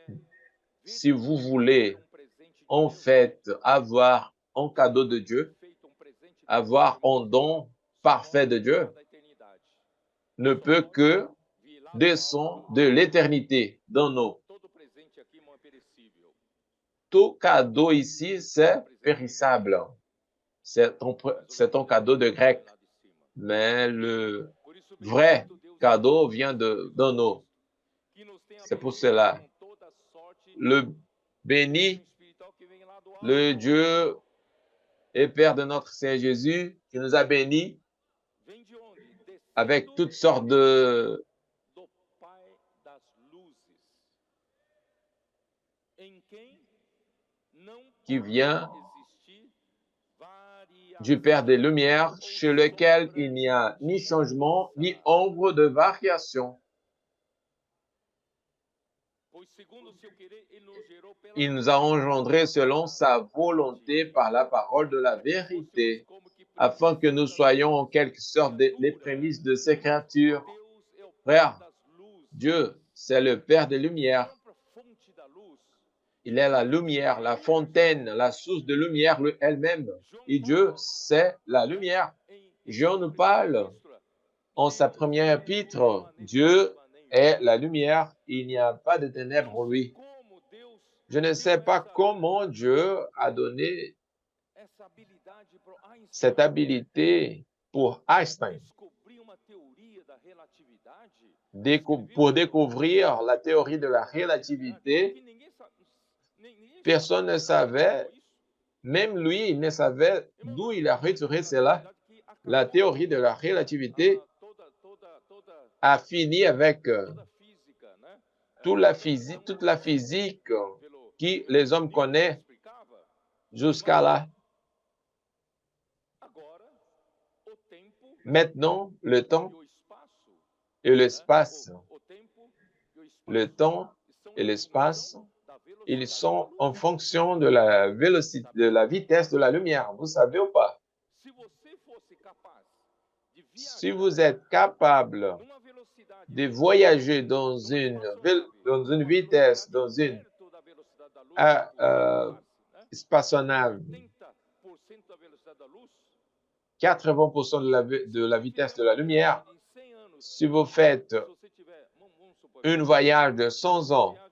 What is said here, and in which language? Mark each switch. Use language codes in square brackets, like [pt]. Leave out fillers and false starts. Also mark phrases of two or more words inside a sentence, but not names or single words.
[fr] Si vous voulez [pt] um presente de [fr] en [pt] Deus, [fr] fait avoir un cadeau de Dieu, [pt] perfeito, um presente de [fr] avoir [pt] Deus, [fr] un don parfait de Dieu, [pt] da eternidade. [fr] ne peut que [pt] Vir lá do [fr] descendre [pt] alto, [fr] de l'éternité dans nous. [pt] todo presente aqui irmão, é perecível. [fr] Tout cadeau ici, c'est périssable. C'est un cadeau de grec, [pt] Lá de cima. [fr] mais le [pt] Por isso, [fr] vrai [pt] bendito Deus, [fr] cadeau vient de nous. [pt] que nos tem [fr] C'est pour [pt] abençoado [fr] cela. [pt] com toda sorte [fr] Le [pt] de [fr] béni, [pt] bênção espiritual que vem lá do alto. [fr] le Dieu et Père de notre Seigneur Jésus, qui nous a bénis [pt] Vem de onde? Descendo [fr] avec toutes sortes de [pt] do Pai das luzes, em quem não [fr] qui vient [pt] existir variação. [fr] du Père des Lumières, chez lequel il n'y a ni changement, ni ombre de variation. [pt] Pois segundo o seu querer, ele nos gerou pela [fr] Il nous a engendrés selon sa volonté [pt] verdade, [fr] par la parole de la [pt] para que [fr] vérité, [pt] fôssemos como que [fr] afin que nous [pt] primícias [fr] soyons en [pt] das [fr] quelque sorte les [pt] criaturas. [fr] prémices de ces créatures. [pt] Deus é o [fr] Frère, [pt] Pai das luzes, [fr] Dieu, c'est le Père des Lumières. [pt] a própria fonte da luz. [fr] Il est la lumière, la fontaine, la source de lumière elle-même. Et Dieu, c'est la lumière. Jean nous parle en sa première épître. Dieu est la lumière. Il n'y a pas de ténèbres en lui. [pt] Como Deus [fr] Je ne sais pas comment Dieu a donné [pt] essa habilidade para Einstein [fr] cette habilité pour Einstein, [pt] descobrir uma teoria da relatividade [fr] pour découvrir la théorie de la relativité. [pt] que ninguém [fr] Personne ne savait, [pt] isso. [fr] même lui, il ne savait d'où il a retiré cela. La théorie de la relativité [pt] Toda [fr] a fini avec [pt] física, né? [fr] toute la physique [pt] Pelo [fr] que les hommes connaissent [pt] explicava. [fr] jusqu'à là. [pt] Agora, o tempo [fr] Maintenant, le temps [pt] e o espaço, [fr] et l'espace, [pt] o tempo e o espaço [fr] le temps [pt] estão [fr] et [pt] em [fr] l'espace, [pt] função da velocidade [fr] ils [pt] da [fr] sont [pt] luz. [fr] en fonction de la vélocité, de la vitesse de la lumière. Vous savez ou pas? [pt] Se você fosse capaz de [fr] Si [pt] viajar [fr] vous êtes capable [pt] numa velocidade [fr] de voyager dans une vitesse, dans une spationave, 80% de la vitesse de la lumière. Si vous faites un voyage de 100 ans